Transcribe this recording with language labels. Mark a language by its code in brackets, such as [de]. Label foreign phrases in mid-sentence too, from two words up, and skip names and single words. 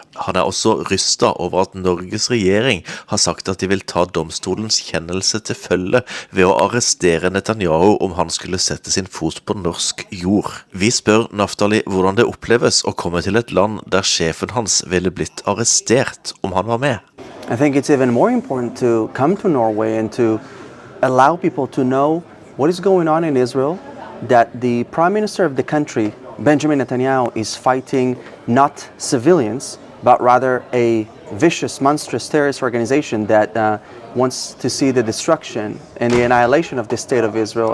[no] Han er også rystet over at Norges regjering har sagt at de vil ta domstolens kjennelse til følge ved å arrestere Netanyahu om han skulle sette sin fot på norsk jord. Vi spør Naftali hvordan det oppleves å komme til et land der sjefen hans ville blitt arrestert om han var med. [en] I think it's even more important to come to Norway and to allow people to know what is going on in Israel, that the prime minister of the country, Benjamin Netanyahu, is fighting not civilians, but rather a vicious, monstrous terrorist organization that wants to see the destruction and the annihilation of the state of Israel.